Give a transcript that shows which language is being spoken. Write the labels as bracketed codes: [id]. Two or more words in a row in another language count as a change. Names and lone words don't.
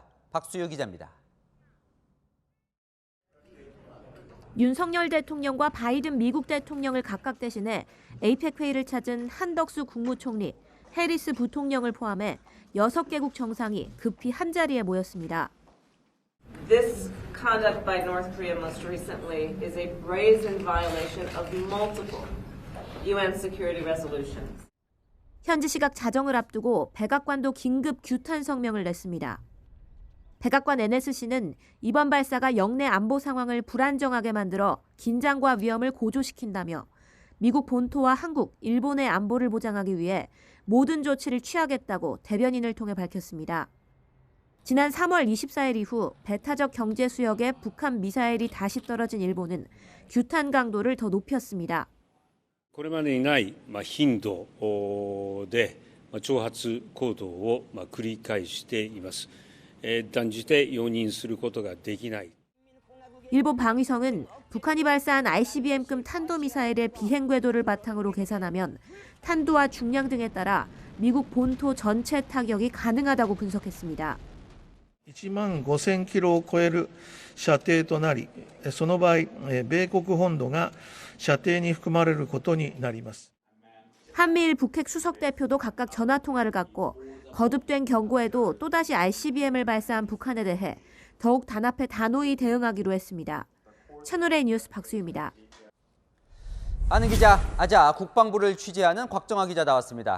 [ko] 박수유 기자입니다. 윤석열 대통령과 바이든 미국 대통령을 각각 대신해 에이펙 회의를 찾은 한덕수 국무총리, 해리스 부통령을 포함해 6개국 정상이 급히 한자리에 모였습니다. [en] This conduct by North Korea most recently is a brazen violation of multiple UN security resolutions. [ko] 현지 시각 자정을 앞두고 백악관도 긴급 규탄 성명을 냈습니다. 백악관 NSC는 이번 발사가 영내 안보 상황을 불안정하게 만들어 긴장과 위험을 고조시킨다며 미국 본토와 한국, 일본의 안보를 보장하기 위해 모든 조치를 취하겠다고 대변인을 통해 밝혔습니다. 지난 3월 24일 이후 배타적 경제 수역에 북한 미사일이 다시 떨어진 일본은 규탄 강도를 더 높였습니다. [ja] これまでにない頻度で挑発行動を繰り返しています。断じて容認することができない。 [ko] 일본 방위성은 북한이 발사한 ICBM급 탄도미사일의 비행 궤도를 바탕으로 계산하면 탄도와 중량 등에 따라 미국 본토 전체 타격이 가능하다고 분석했습니다. [ja] 15,000 キロを超える射程となり、その場合、米国本土が射程に含まれることになります。 [ko] 한미일 북핵 수석 대표도 각각 전화 통화를 갖고 거듭된 경고에도 또다시 ICBM을 발사한 북한에 대해 더욱 단합해 단호히 대응하기로 했습니다. 채널A 뉴스 박수유입니다. 아는 기자, 아자 국방부를 취재하는 곽정아 기자 나왔습니다.